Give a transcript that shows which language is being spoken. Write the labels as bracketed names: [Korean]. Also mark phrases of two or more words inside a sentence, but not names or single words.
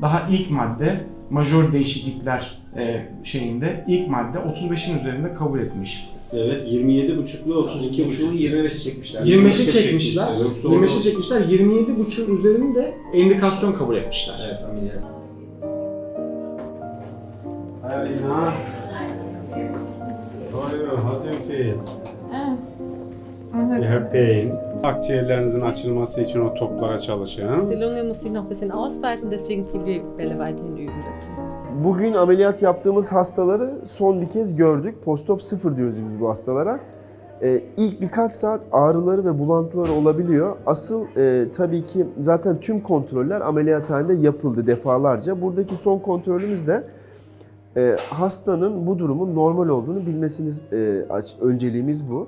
[Turkish] daha ilk madde majör değişiklikler şeyinde ilk madde 35'in üzerinde kabul etmiş. Evet, 27,5'lu 32,5'lu 25'e çekmişler. 25'i çekmişler. Yoksa 25'i çekmişler. 27,5'un üzerinde indikasyon kabul etmişler. Evet, ameliyat. [English] Hi Alina. How are you? How do you feel? You have pain. [Turkish] Akciğerlerinizin açılması için o toplara çalışın. [German] Die Lunge muss sich noch ein bisschen ausweiten, deswegen viel Bälle weiterhin üben dazu. [Turkish] Bugün ameliyat yaptığımız hastaları son bir kez gördük. Postop 0 diyoruz biz bu hastalara. İlk birkaç saat ağrıları ve bulantıları olabiliyor. Asıl tabii ki zaten tüm kontroller ameliyathanede yapıldı defalarca. Buradaki son kontrolümüz de hastanın bu durumun normal olduğunu bilmesini önceliğimiz bu.